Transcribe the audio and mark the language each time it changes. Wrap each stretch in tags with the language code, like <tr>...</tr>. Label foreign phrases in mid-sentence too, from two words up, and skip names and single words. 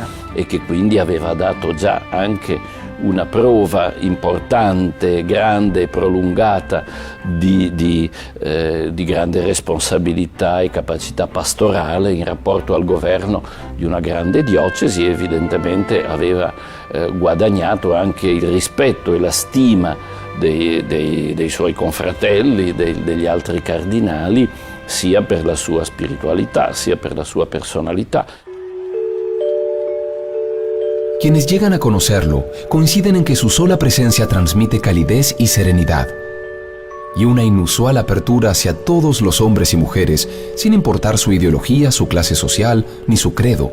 <it>E che quindi aveva dato già anche una prova importante, grande e prolungata di grande responsabilità e capacità pastorale in rapporto al governo di una grande diocesi. Evidentemente aveva guadagnato anche il rispetto e la stima dei suoi confratelli, degli altri cardinali, sia per la sua spiritualità, sia per la sua personalità.</it> <es>Quienes llegan a conocerlo coinciden en que su sola presencia transmite calidez y serenidad, y una inusual apertura hacia todos los hombres y mujeres, sin importar su ideología, su clase social ni su credo.</es>